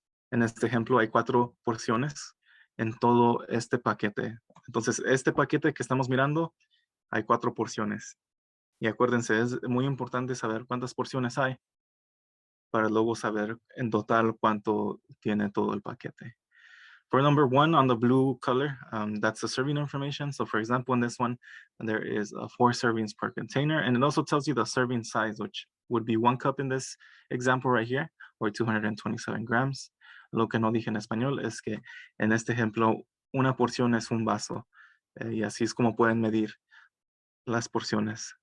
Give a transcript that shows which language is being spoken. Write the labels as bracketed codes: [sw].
[es] En este ejemplo hay 4 porciones en todo este paquete. Entonces, este paquete que estamos mirando, hay 4 porciones. Y acuérdense, es muy importante saber cuántas porciones hay para luego saber en total cuánto tiene todo el paquete. [en] For number 1 on the blue color, that's the serving information. So for example, in this one, there is 4 servings per container. And it also tells you the serving size, which would be 1 cup in this example right here, or 227 grams. [es] Lo que no dije en español es que en este ejemplo, una porción es un vaso. Y así es como pueden medir las porciones.